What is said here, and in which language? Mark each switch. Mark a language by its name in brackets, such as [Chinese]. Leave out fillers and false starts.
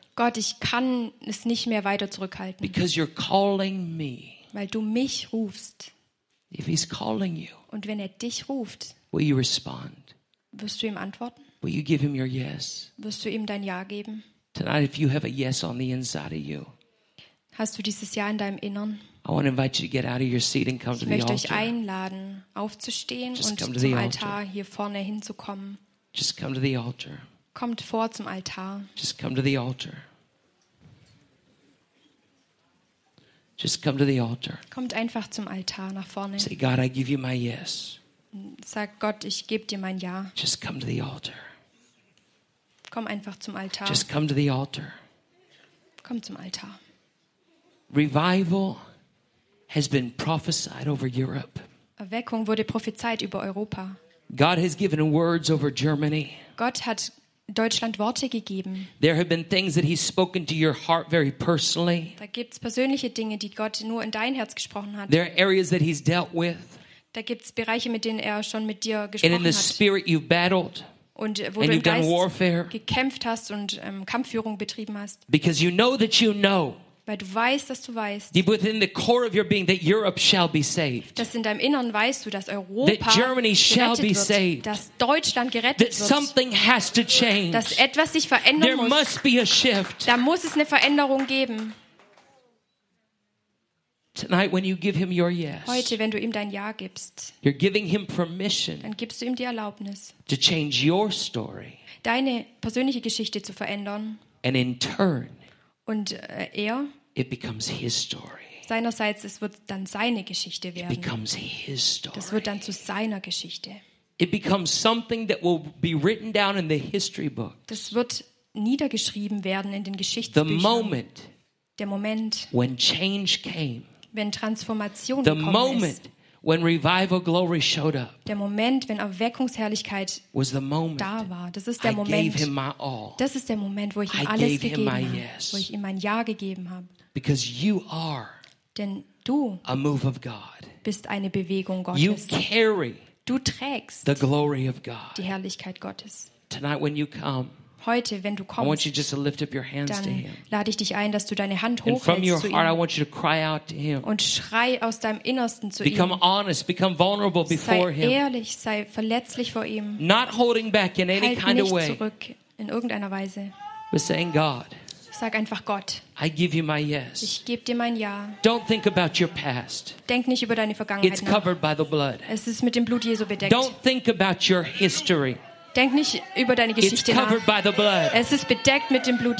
[German] Gott, ich kann es nicht mehr weiter zurückhalten. [English] Because you're calling me. [German] Weil du mich rufst. [English] If he's calling you. [German] Und wenn er dich ruft. [English] Will you respond? [German] Wirst du ihm antworten? [English] Will you give him your yes? [German] Wirst du ihm dein Ja geben? [English] Tonight, if you have a yes on the inside of you. [German] Hast du dieses Ja in deinem Inneren? [English] I want to invite you to get out of your seat and come to the altar. [German] Ich möchte euch einladen, aufzustehen und zum Altar hier vorne hinzukommen. [English] Just come to the altar. [German] Kommt vor zum Altar. [English] Just come to the altar. Just come to the altar. [German] Kommt einfach zum Altar nach vorne. [English] Say, God, I give you my yes. [German] Sag Gott, ich gebe dir mein Ja. [English] Just come to the altar. [German] Komm einfach zum Altar. [English] Just come to the altar. [German] Komm zum Altar. [English] Revival has been prophesied over Europe. [German] Erweckung wurde prophezeit über Europa. [English] God has given words over Germany. [German] Gott hat Deutschland Worte gegeben. [English] There have been things that he's spoken to your heart very personally. [German] Da gibt's persönliche Dinge, die Gott nur in dein Herz gesprochen hat. [English] There are areas that he's dealt with. [German] Da gibt's Bereiche, mit denen er schon mit dir gesprochen hat. [English] And in the spirit you've battled. [German] Und wo du im Geist gekämpft hast und Kampfführung betrieben hast. [English] Because you know that you know. [German] Weil du weißt, dass du weißt. [English] Deep within the core of your being that Europe shall be saved. [German] Dass in deinem Inneren weißt du, dass Europa [English] that Germany shall be saved. [German] Wird, dass Deutschland gerettet [English] that [German] wird. [English] Something has to change. [German] Dass etwas sich verändern [English] there [German] muss. [English] Must be a shift. [German] Da muss es eine Veränderung geben. [English] Tonight when you give him your yes. [German] Heute wenn du ihm dein Ja gibst. [English] You're giving him permission. [German] Dann gibst du ihm die Erlaubnis. [English] To change your story. [German] Deine persönliche Geschichte zu verändern. [English] And in turn [German] und er [English] it becomes his story. [German] Seinerseits, es wird dann seine Geschichte werden. [English] It becomes his story. [German] Das wird dann zu seiner Geschichte. [English] It becomes something that will be written down in the history book. [German] Das wird niedergeschrieben werden in den Geschichtsbüchern. [English] The moment, [German] der Moment [English] when change came, [German] wenn Transformation [English] the [German] gekommen [English] moment [German] ist, [English] when revival glory showed up, [German] der Moment, wenn Erweckungsherrlichkeit [English] was the moment, [German] da war, das ist der Moment. [English] I gave him my all. [German] Das ist der Moment, wo ich ihm [English] I [German] alles gegeben habe, [English] yes. [German] Wo ich ihm mein Ja gegeben habe. [English] Because you are, [German] denn du [English] a move of God. [German] Bist eine Bewegung Gottes. [English] You carry [German] du trägst [English] the glory of God. [German] Die Herrlichkeit Gottes. [English] Tonight when you come, [German] heute, wenn du kommst, [English] I want you just to lift up your hands [German] dann [English] to him. [German] Lade ich dich ein, dass du deine Hand hochhältst. [English] And from your [German] zu [English] heart, [German] ihm [English] I want you to cry out to him. [German] Und schrei aus deinem Innersten zu [English] become [German] ihm. [English] Honest, become vulnerable before [German] sei ehrlich, sei verletzlich vor ihm. [English] Not holding back in any [German] halt [English] kind [German] nicht [English] of way. [German] Zurück in irgendeiner Weise. [English] But saying God, [German] sag einfach Gott. [English] I give you my yes. [German] Ich gebe dir mein Ja. [English] Don't think about your past. [German] Denk nicht über deine Vergangenheit [English] it's covered [German] nach. [English] By the blood. [German] Es ist mit dem Blut Jesu bedeckt. [English] Don't think about your history. [German] Denk nicht über deine Geschichte [English] it's covered [German] nach. [English] By the blood. [German] Es ist bedeckt mit dem Blut